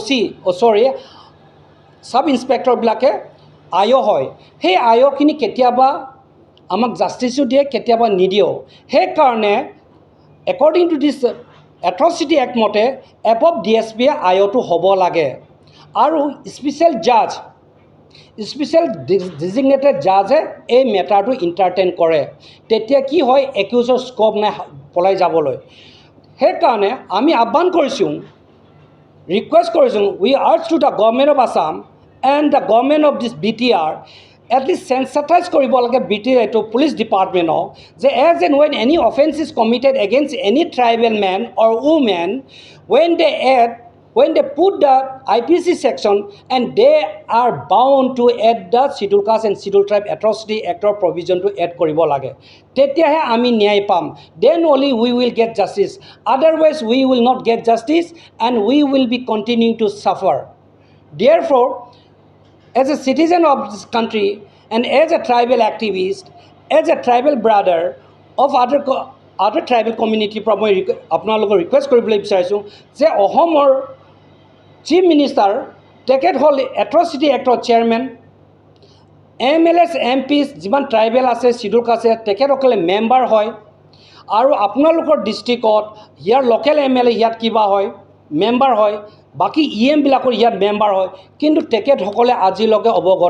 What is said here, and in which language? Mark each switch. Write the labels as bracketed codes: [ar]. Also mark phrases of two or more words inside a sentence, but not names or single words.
[as] ছাব ইনস্পেক্টৰবিলাকে আয়ো হয় সেই আয়োখিনি কেতিয়াবা আমাক জাষ্টিছো দিয়ে কেতিয়াবা নিদিয়েও সেইকাৰণে [en] according to this atrocity act [as] মতে এবভ DSPয়ে আয়োটো হ'ব লাগে আৰু স্পেচিয়েল [en] designated judgeে [as] এই মেটাৰটো ইণ্টাৰটেইন কৰে তেতিয়া কি হয় একিউজৰ স্ক'প নাই পলাই যাবলৈ সেইকাৰণে আমি আহ্বান কৰিছোঁ ৰিকুৱেষ্ট কৰিছোঁ [en] we urge to the government of Assam and the government of this BTR at least sensitize [as] কৰিব লাগে [en] BTR to police department যে as and when any offense is committed against any tribal man or woman when they put the IPC section and they are bound to add the scheduled caste and scheduled tribe atrocity act or provision to add [as] কৰিব লাগে তেতিয়াহে আমি ন্যায় পাম [en] then only we will get justice otherwise we will not get justice and we will be continuing to suffer therefore as a citizen of this country and as a tribal activist, as a tribal brother of other tribal community [as] পৰা মই আপোনালোকক ৰিকুৱেষ্ট কৰিবলৈ বিচাৰিছোঁ যে অসমৰ চিফ মিনিষ্টাৰ তেখেত হ'ল এট্ৰচিটি এক্টৰ চেয়াৰমেন MLAs MPs যিমান ট্ৰাইবেল আছে শিডিউল কাষ্ট আছে তেখেতসকলে মেম্বাৰ হয় আৰু আপোনালোকৰ ডিষ্ট্ৰিক্টত ইয়াৰ লোকেল MLA ইয়াত কিবা হয় মেম্বাৰ হয় বাকি EMবিলাকৰ ইয়াত মেম্বাৰ হয় কিন্তু তেখেতসকলে আজিলৈকে অৱগত